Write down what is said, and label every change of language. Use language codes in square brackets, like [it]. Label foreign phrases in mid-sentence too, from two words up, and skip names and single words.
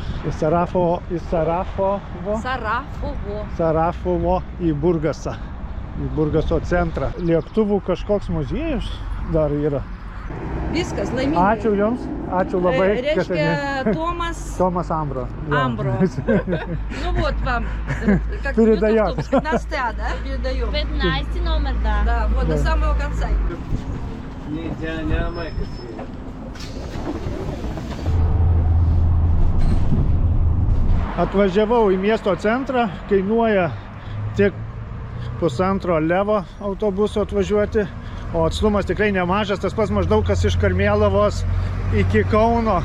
[lt] Į Sarafovo į Burgasą. Į Burgaso centrą. Lėktuvų kažkoks muziejus dar yra. Viskas, laimingai. Ačiū jums, ačiū labai. Reiškia Tomas Ambro. [ru] Амбро. Ну вот вам. Передаёт. 15, да? Передаём. 15 номер, да. Да, вот до самого конца. [lt] Atvažiavau į miesto centrą, kainuoja tik pusantro levo autobusu atvažiuoti, o atstumas tikrai nemažas, tas pats maždaug kas iš Karmėlavos iki Kauno.